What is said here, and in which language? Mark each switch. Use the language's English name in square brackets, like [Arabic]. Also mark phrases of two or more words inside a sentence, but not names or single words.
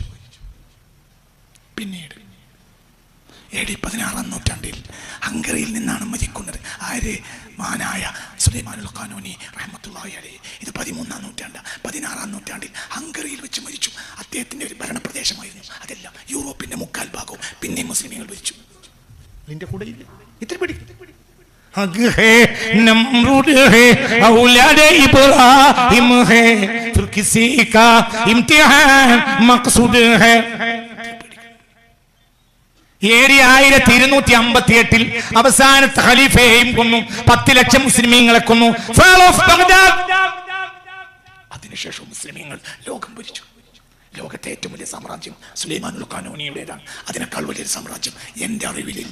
[Malayalam] പിന്നീട് AD 16-ാം നൂറ്റാണ്ടിൽ ഹംഗറിയിൽ നിന്നാണ് മരിക്കുന്നത്. ആര്? മഹാനായ സുലൈമാനുൽ ഖാനൂനി [Arabic] رحمة الله عليه. [Malayalam] ഇത് 13-ാം നൂറ്റാണ്ട്. 16-ാം നൂറ്റാണ്ടിൽ ഹംഗറിയിൽ വെച്ച് മരിച്ചു. അദ്ദേഹത്തിന്റെ ഒരു ഭരണപ്രദേശമായിരുന്നു. അതെല്ലാം യൂറോപ്പിന്റെ 3/4 ഭാഗവും പിന്നെ മുസ്ലിമീങ്ങൾ ഭരിച്ചു. ഇതിന്റെ കൂടെ ഇല്ല. ഇത്ര പിടിക്കും. [Hindi] नमरूद है औलाद इब्राहिम है फिर किसी का इम्तिहान मकसूद है. [Malayalam] 1258 അവസാനത്തെ ഖലീഫയെയും കൊന്നു. 10 ലക്ഷം മുസ്ലിമീങ്ങളെ കൊന്നു. [English] fall of Baghdad. [Malayalam] അതിനുശേഷം മുസ്ലിമീങ്ങൾ ലോകം ഭരിച്ചു. ലോകത്തെ ഏറ്റവും വലിയ സാമ്രാജ്യം സുലൈമാനുൽ ഖാനൂനിയുടേതാണ്. അതിനേക്കാൾ വലിയൊരു സാമ്രാജ്യം എൻ്റെ അറിവിലില്ല.